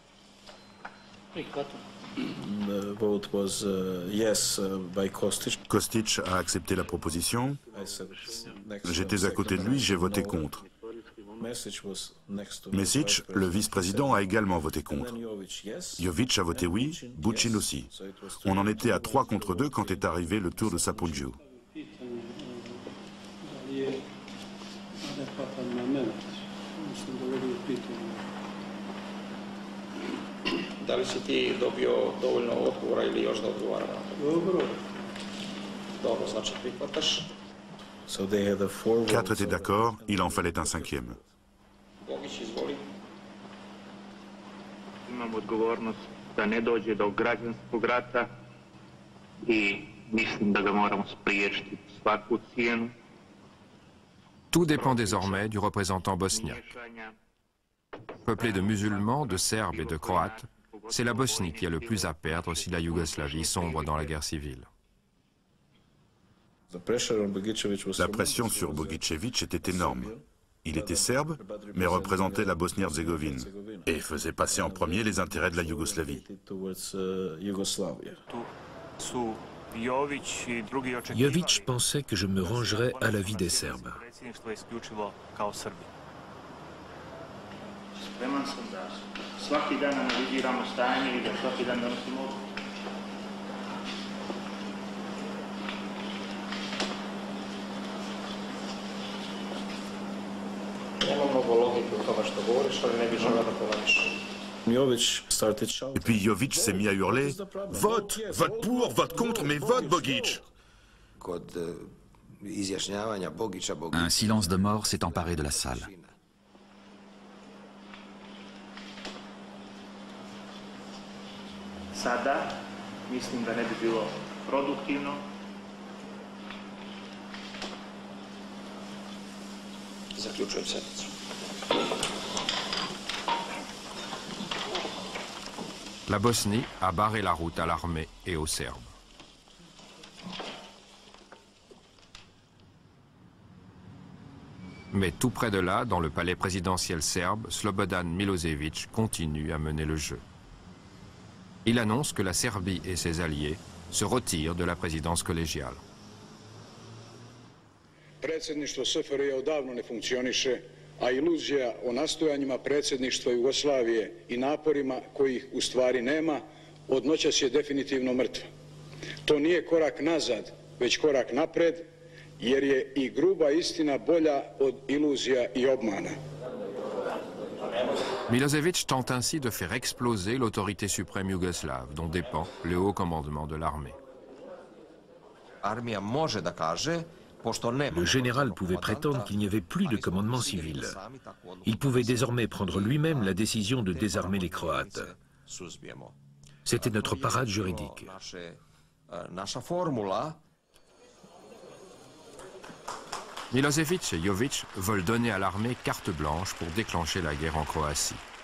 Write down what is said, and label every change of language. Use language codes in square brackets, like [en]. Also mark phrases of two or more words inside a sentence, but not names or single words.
[fr] Kostić a accepté la proposition. J'étais à côté de lui, j'ai voté contre. Mesić, le vice-président, a également voté contre. Jović a voté oui, Bučin aussi. On en était à 3 contre 2 quand est arrivé le tour de Sapundju. [sr] Da li si ti dobio dovoljno odgovora ili još da odgovara na to? Dobro, znači prihvataš. [fr] 4 étaient d'accord, il en fallait un 5e. [sr] Bogić, izvoli. Imam odgovornost da ne dođe do građanskog rata i mislim da ga moramo spriječiti svaku cijenu. [fr] Tout dépend désormais du représentant bosniaque. Peuplé de musulmans, de Serbes et de Croates, c'est la Bosnie qui a le plus à perdre si la Yougoslavie sombre dans la guerre civile. La pression sur Bogićević était énorme. Il était serbe, mais représentait la Bosnie-Herzégovine et faisait passer en premier les intérêts de la Yougoslavie. Jović pensait que je me rangerais à l'avis des Serbes. [sr] Spreman sam da svaki dan analiziramo stanje i da svaki dan donosimo odluku. Nema mnogo logike u tome što govoriš, ali ne bih želeo da polemišem. [fr] Et puis Jović s'est mis à hurler « Vote, vote pour, vote contre, mais vote Bogić !» Un silence de mort s'est emparé de la salle. [sr] Sada mislim da ne bi bilo produktivno. Zaključujem sednicu. [fr] La Bosnie a barré la route à l'armée et aux Serbes. Mais tout près de là, dans le palais présidentiel serbe, Slobodan Milošević continue à mener le jeu. Il annonce que la Serbie et ses alliés se retirent de la présidence collégiale. [sr] Predsjedništvo SFRJ odavno ne funkcioniše, a iluzija o nastojanjima predsjedništva Jugoslavije i naporima kojih u stvari nema, od noćas je definitivno mrtva. To nije korak nazad, već korak napred, jer je i gruba istina bolja od iluzija i obmana. [fr] Milošević tente ainsi de faire exploser l'autorité suprême yougoslave, dont dépend le haut commandement de l'armée. [sr] Armija može da kaže [fr] Le général pouvait prétendre qu'il n'y avait plus de commandement civil. Il pouvait désormais prendre lui-même la décision de désarmer les Croates. C'était notre parade juridique. Milošević et Jović veulent donner à l'armée carte blanche pour déclencher la guerre en Croatie.